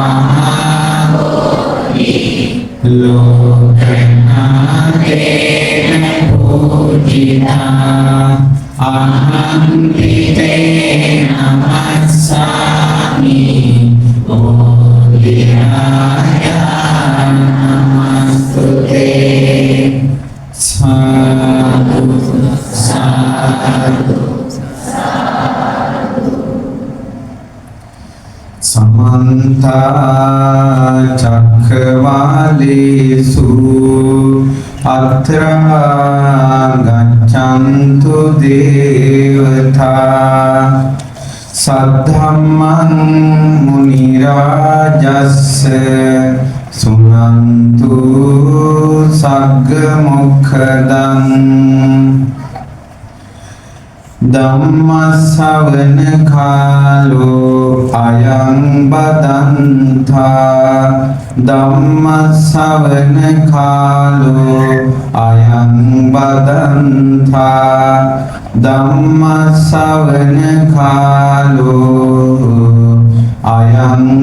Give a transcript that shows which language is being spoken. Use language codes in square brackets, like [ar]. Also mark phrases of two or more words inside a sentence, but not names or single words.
[pi] මහාබෝධි ලෝකනාථේන පූජිතා අහං පිතේ නමස්සාමි බෝධිආය නමස්තුතේ සාදු සාදු समन्त चक्रवालेषु अत्रा गच्छन्तु देवता सद्धम्मं मुनिराजस्य सुनन्तु सग्गमुखदम् ධම්මස්සවන කාලෝ අයං බදන්තා ධම්මස්සවන කාලෝ අයං බදන්තා ධම්මස්සවන කාලෝ අයං